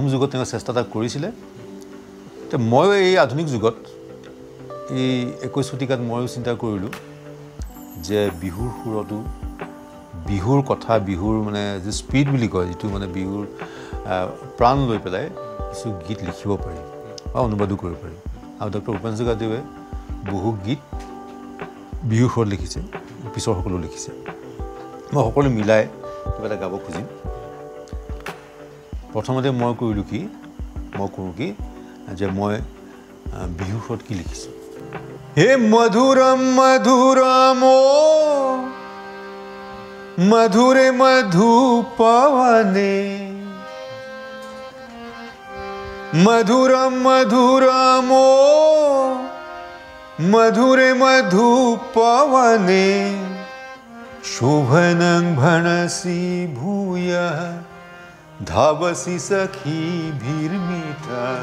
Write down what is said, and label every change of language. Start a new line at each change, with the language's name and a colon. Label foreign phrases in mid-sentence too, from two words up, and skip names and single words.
Assamese: যুগত তেওঁ চেষ্টা এটা কৰিছিলে এতিয়া ময়ো এই আধুনিক যুগত এই 21 শতিকাত ময়ো চিন্তা কৰিলোঁ যে বিহুৰ সুৰটো বিহুৰ কথা বিহুৰ মানে যে স্পিড বুলি কয় যিটো মানে বিহুৰ প্ৰাণ লৈ পেলাই কিছু গীত লিখিব পাৰি বা অনুবাদো কৰিব পাৰি আৰু ডক্টৰ ভূপেন হাজৰিকাদেৱে বহু গীত বিহুৰ সুৰত লিখিছে পিছৰ সকলো লিখিছে মই সকলো মিলাই কিবা এটা গাব খুজিম প্ৰথমতে মই কৰোঁ কি যে মই বিহুৰ সুৰত কি লিখিছোঁ
Sanskrit: হে মধুৰম মধুৰম मधुरे मधुपवने मधुरम मधुरमो मधुरे मधुपवने शोभनं भणसि भूयः धावसि सखी भीर्मिता